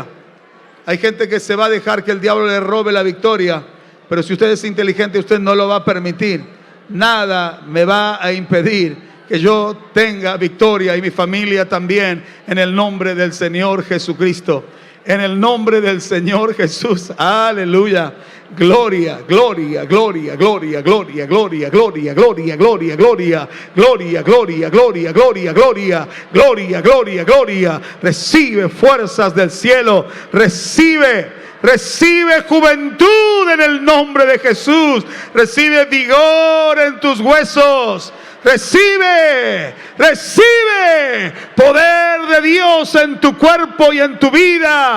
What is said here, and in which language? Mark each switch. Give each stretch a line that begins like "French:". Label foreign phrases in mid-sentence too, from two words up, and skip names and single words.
Spanish: Hay gente que se va a dejar que el diablo le robe la victoria, pero si usted es inteligente, usted no lo va a permitir. Nada me va a impedir que yo tenga victoria y mi familia también, en el nombre del Señor Jesucristo. En el nombre del Señor Jesús. Aleluya. Gloria, gloria, gloria, gloria, gloria, gloria, gloria, gloria, gloria, gloria, gloria, gloria, gloria, gloria, gloria, gloria, gloria, gloria. Recibe fuerzas del cielo. Recibe juventud en el nombre de Jesús. Recibe vigor en tus huesos. Recibe poder de Dios en tu cuerpo y en tu vida.